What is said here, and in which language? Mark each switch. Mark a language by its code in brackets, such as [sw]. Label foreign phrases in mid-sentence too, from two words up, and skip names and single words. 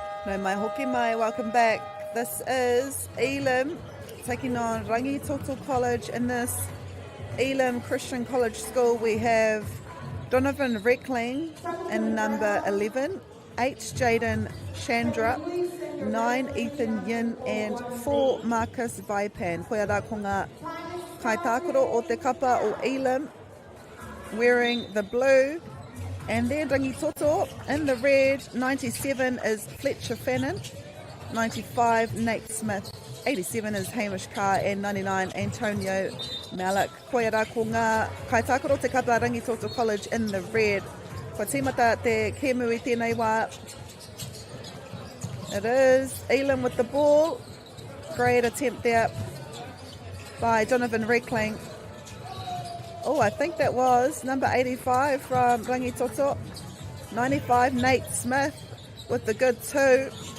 [mi] No mai hoki mai, [en] welcome back. This is Elam taking on Rangitoto College. In this Elam Christian College School we have Donovan Reckling in number 11, 8 Jaden Chandra, 9 Ethan Yin and 4 Marcus Vaipan. [mi] Koia rā ko ngā kaitākoro o te kapa o Elam [en] wearing the blue. And then Rangitoto in the red, 97 is Fletcher Fannin, 95 Nate Smith, 87 is Hamish Carr and 99 Antonio Malik. [mi] Koia rā ko ngā kaitākoro te kapa Rangitoto College [en] in the red. [mi] Kua tīmata te kēmu I tēnei wā. [en] It is Elam with the ball. Great attempt there by Donovan Reckling. Oh, I think that was number 85 from Rangitoto. 95, Nate Smith with the good 2.